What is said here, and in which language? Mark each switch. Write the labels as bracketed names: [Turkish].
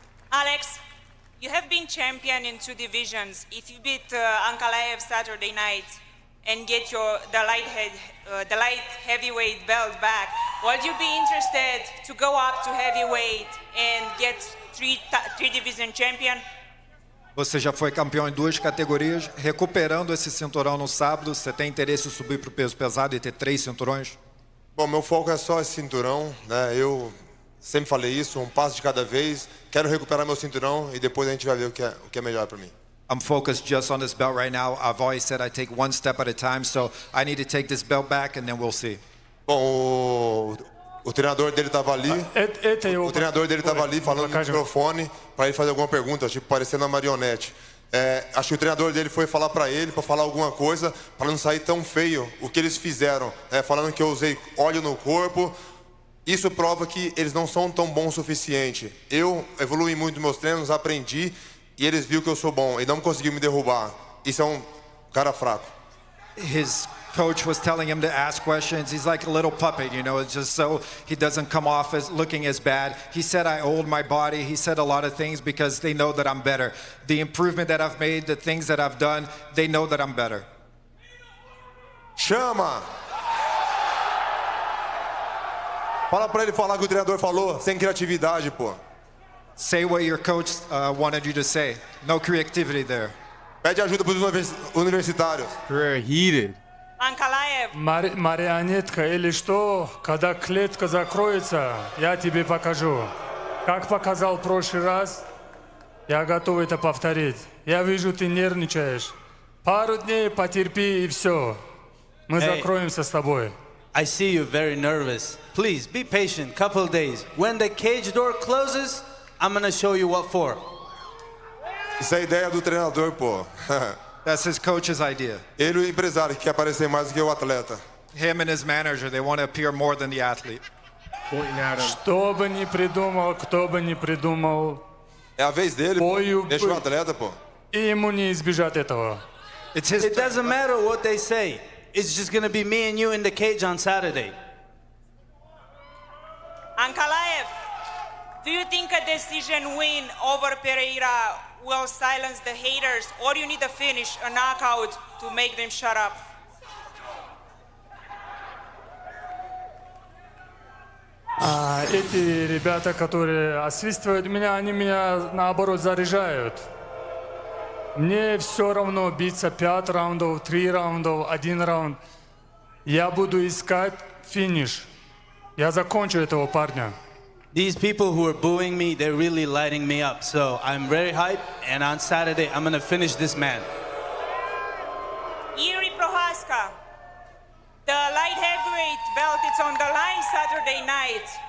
[English] Alex, you have been champion in 2 divisions. If you beat Ankalaev Saturday night and get the light heavyweight belt back, would you be interested to go up to heavyweight and get three division champion? [Portuguese] Você já foi campeão em 2 categorias, recuperando esse cinturão no sábado. Você tem interesse em subir para o peso pesado e ter 3 cinturões? Bom, meu foco é só esse cinturão, né? Eu sempre falei isso, um passo de cada vez. Quero recuperar meu cinturão e depois a gente vai ver o que é melhor para mim. [English] I'm focused just on this belt right now. I've always said I take 1 step at a time, so I need to take this belt back and then we'll see. [Portuguese] Bom, o treinador dele estava ali. O treinador dele estava ali falando no microfone para ele fazer alguma pergunta, tipo parecendo uma marionete. Acho que o treinador dele foi falar para ele, para falar alguma coisa, para não sair tão feio o que eles fizeram, falando que eu usei óleo no corpo. Isso prova que eles não são tão bons o suficiente. Eu evoluí muito nos meus treinos, aprendi e eles viram que eu sou bom e não conseguiram me derrubar. Isso é um cara fraco. [English] His coach was telling him to ask questions. He's like a little puppet, you know, it's just so he doesn't come off as looking as bad. He said I old my body. He said a lot of things because they know that I'm better. The improvement that I've made, the things that I've done, they know that I'm better. [Portuguese] Chama! Fala pra ele falar o que o treinador falou, sem criatividade, pô. [English] Say what your coach wanted you to say. No creativity there. [Portuguese] Pede ajuda pros universitários. [English] Career heated. Ankalaev. [Russian] Марионетка или что? Когда клетка закроется, я тебе покажу. Как показал в прошлый раз, я готов это повторить. Я вижу, ты нервничаешь. Пару дней потерпи и все. Мы закроемся с тобой. [English] I see you very nervous. Please be patient. Couple of days. When the cage door closes, I'm gonna show you what for. [Portuguese] Isso é a ideia do treinador, pô. [English] That's his coach's idea. [Portuguese] Ele e o empresário que quer aparecer mais do que o atleta. [English] Him and his manager, they want to appear more than the athlete. [Russian] Что бы ни придумал, кто бы ни придумал. [Portuguese] É a vez dele, pô. Deixa o atleta, pô. [Russian] И ему не избежать этого. [English] It doesn't matter what they say. It's just gonna be me and you in the cage on Saturday. Ankalaev, do you think a decision win over Pereira will silence the haters, or you need a finish, a knockout, to make them shut up? [Russian] Эти ребята, которые освистывают меня, они меня наоборот заряжают. Мне все равно биться 5 раундов, 3 раундов, 1 раунд. Я буду искать финиш. Я закончу этого парня. [English] These people who are booing me, they're really lighting me up. So I'm very hyped, and on Saturday, I'm gonna finish this man. Yuri Prohaska, the light heavyweight belt is on the line Saturday night.